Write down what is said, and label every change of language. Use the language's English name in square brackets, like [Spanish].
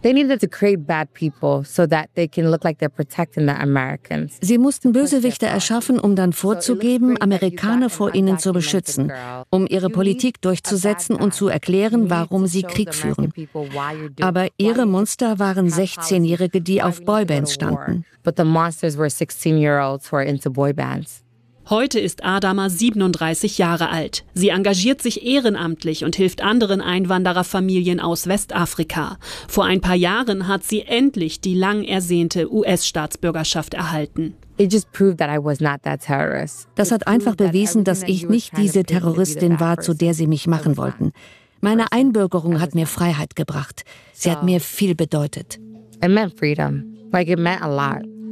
[German] Sie mussten Bösewichte erschaffen, um dann vorzugeben, Amerikaner vor ihnen zu beschützen, um ihre Politik durchzusetzen und zu erklären, warum sie Krieg führen. Aber ihre Monster waren 16-Jährige, die auf Boybands standen. [English] But the monsters were 16-year-olds who are into boy bands. [German] Heute ist Adama 37 Jahre alt. Sie engagiert sich ehrenamtlich und hilft anderen Einwandererfamilien aus Westafrika. Vor ein paar Jahren hat sie endlich die lang ersehnte US-Staatsbürgerschaft erhalten. [English] It just proved that I was not that terrorist. [German] Das hat einfach bewiesen, dass ich nicht diese Terroristin war, zu der sie mich machen wollten. Meine Einbürgerung hat mir Freiheit gebracht. Sie hat mir viel bedeutet. [English] It meant freedom. Like it meant a lot.